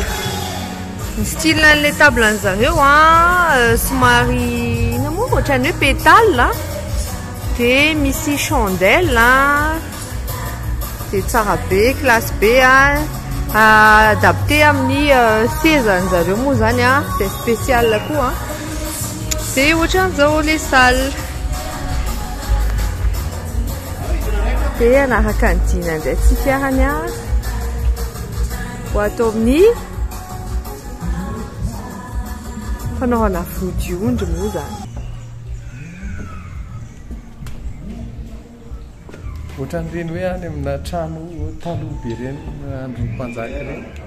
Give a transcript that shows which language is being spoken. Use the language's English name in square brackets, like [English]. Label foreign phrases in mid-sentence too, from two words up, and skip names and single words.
[Malagasy] Ny style an'ilay table an'zareo a somary ina moa ohatrany hoe pétale a. Dia misy chandelle a. Dia tsara be, classe be a. Adapté amin'ny sezan'zareo moa zany a. [French] C'est spécial [Malagasy] koa a. Dia ohatran'izao [French] les salles. [Malagasy] Dia anaraka ny dina indray tsika arany a. Ho atao amin'ny fanaovana vodiondry moa zany. Ohatran'ireny hoe any amina trano taloha be ireny andro mpanjaka ireny.